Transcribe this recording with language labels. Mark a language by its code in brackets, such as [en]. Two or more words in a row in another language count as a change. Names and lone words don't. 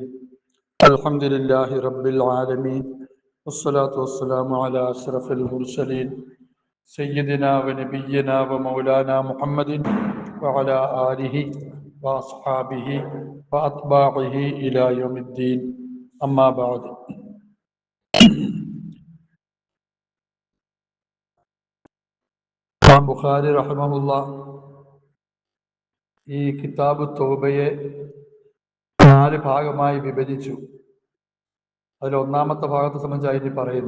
[ar] الحمد لله رب العالمين، والصلاة والسلام على أشرف المرسلين سيدنا ونبينا ومولانا محمد وعلى آله وأصحابه وأتباعه إلى يوم الدين. أما بعد. [ml] ബുഖാരി റഹിമഹുല്ലാ ഈ കിതാബ് തൗബയെ 4 ഭാഗമായി വിഭജിച്ചു. അതിൽ ഒന്നാമത്തെ ഭാഗത്തെ സംബന്ധിച്ചായി പറയുന്നു.